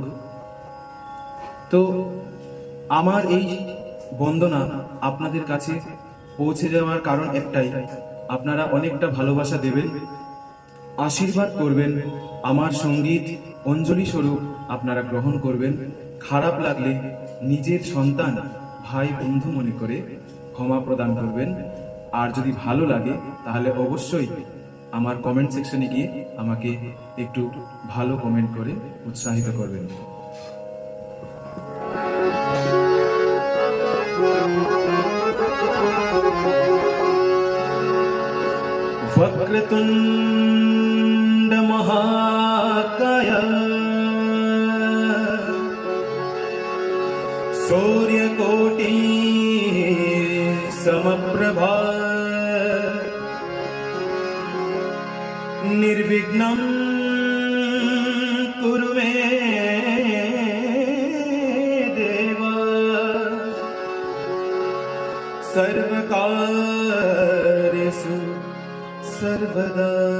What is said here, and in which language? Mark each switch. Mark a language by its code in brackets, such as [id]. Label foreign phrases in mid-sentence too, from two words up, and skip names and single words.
[bn] তো আমার এই বন্দনা আপনাদের কাছে পৌঁছে যাওয়ার কারণ একটাই, আপনারা অনেকটা ভালোবাসা দেবেন, আশীর্বাদ করবেন, আমার সঙ্গীত অঞ্জলি স্বরূপ আপনারা গ্রহণ করবেন। খারাপ লাগলে নিজের সন্তান ভাই বন্ধু মনে করে ক্ষমা প্রদান করবেন। আর যদি ভালো লাগে তাহলে অবশ্যই আমার [en] comment section [bn] গিয়ে আমাকে একটু ভালো কমেন্ট করে উৎসাহিত করবেন। [sa] वक्रतुंड महाकाय सूर्यकोटि समप्रभा निर्विघ्नं कुरु मे देव सर्वकार्येषु सर्वदा।